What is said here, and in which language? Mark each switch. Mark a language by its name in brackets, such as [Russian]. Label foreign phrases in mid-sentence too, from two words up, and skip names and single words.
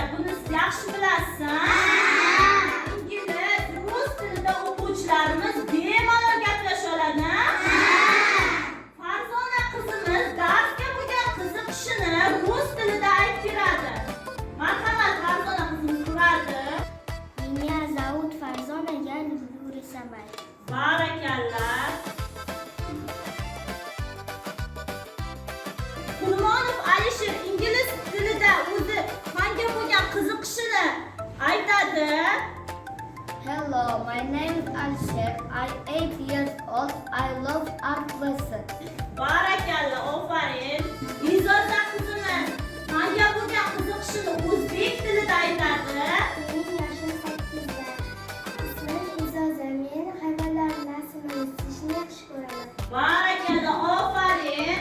[Uzbek] Buni siz yaxshi bilasiz. Ingliz, rus tilida o'quvchilarimiz bemalol gaplasha oladi. Farzona qizimiz darsga bo'lgan qiziqishini rus tilida aytib beradi. Marhamat, Farzona qizimiz turadi. [Russian] Меня зовут Фарзона, я люблю рисовать. [Uzbek] Barakalla. Qurmonov Alisher ingliz tilida o'zi fanga bo'lgan qiziqishini aytadi. [English] Hello, my name is Alisher. I'm 8 years old. I love art lesson. [Uzbek] Barakalla, ofarin. Izoza qizimiz fanga bo'lgan qiziqishini o'zbek tilida aytadi. Mening yoshim 8da. Ismim Izoza. Men hayvonlarning rasmini chizishni yaxshi ko'raman. Barakalla, ofarin.